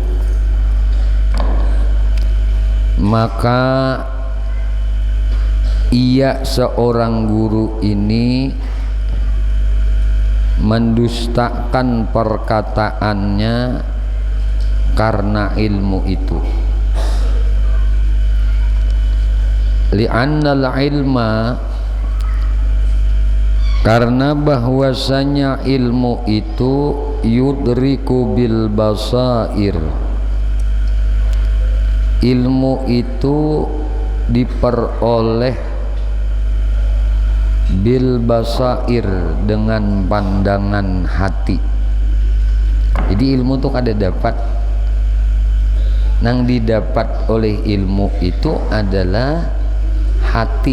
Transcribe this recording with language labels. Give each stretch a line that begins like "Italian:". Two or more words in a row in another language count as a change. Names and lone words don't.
Indonesian: Maka ia seorang guru ini mendustakan perkataannya karena ilmu itu.
Arabic: لأن العلم,
Indonesian: Karena bahwasanya ilmu itu
Arabic: يدرك بالبصائر,
Indonesian: ilmu itu diperoleh
Arabic: بالبصائر
Indonesian: dengan pandangan hati.
Banjar: Jadi ilmu itu kada dapat, nang didapat oleh ilmu itu adalah hati.